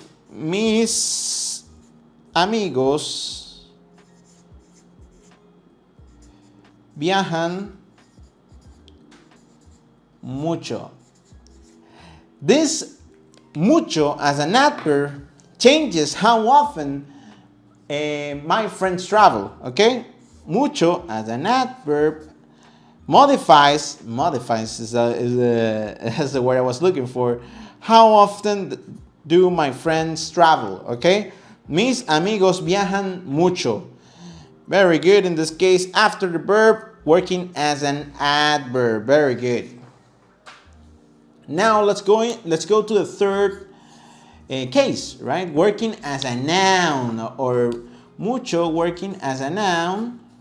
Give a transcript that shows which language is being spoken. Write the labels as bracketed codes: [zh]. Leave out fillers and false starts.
[es] Mis amigos viajan mucho. [en] This mucho as an adverb changes how often my friends travel, okay? Mucho as an adverb modifies is the word I was looking for. How often do my friends travel, okay? [es] Mis amigos viajan mucho. [en] Very good. In this case, after the verb, working as an adverb. Very good. Now let's go to the third case, right? Working as a noun, or mucho working as a noun.